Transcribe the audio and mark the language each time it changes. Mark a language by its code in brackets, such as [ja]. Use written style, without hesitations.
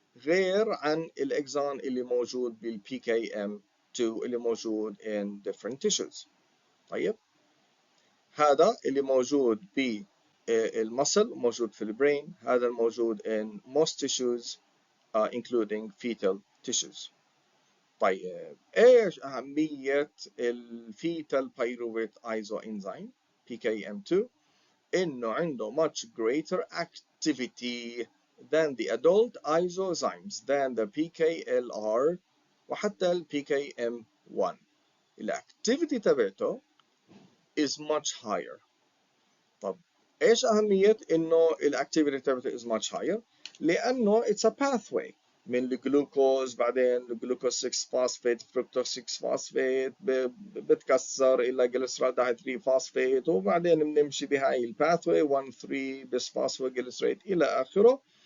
[ar] غير عن الاكزون اللي موجود بالبي كي ام 2 اللي موجود in different tissues. طيب هذا اللي موجود بالمصل موجود في البرين، هذا الموجود in most tissues including fetal tissues. طيب ايش اهمية الفيتال بايروفيت ايزو انزيم PKM2؟ انه عنده much greater activity than the adult isozymes than the PKLR وحتى ال PKM1. [en] الاكتيفيتي تبعته is much higher. [ar] طب ايش اهمية انه الاكتيفيتي تبعته is much higher؟ لانه it's a pathway من الجلوكوز، بعدين الجلوكوز 6 فوسفيت فركتوز 6 فوسفيت بتكسر الى جليسرالدهيد 3 فوسفيت، وبعدين بنمشي بهاي الباثوي 1 3 بس فوسفوجليسريت الى اخره.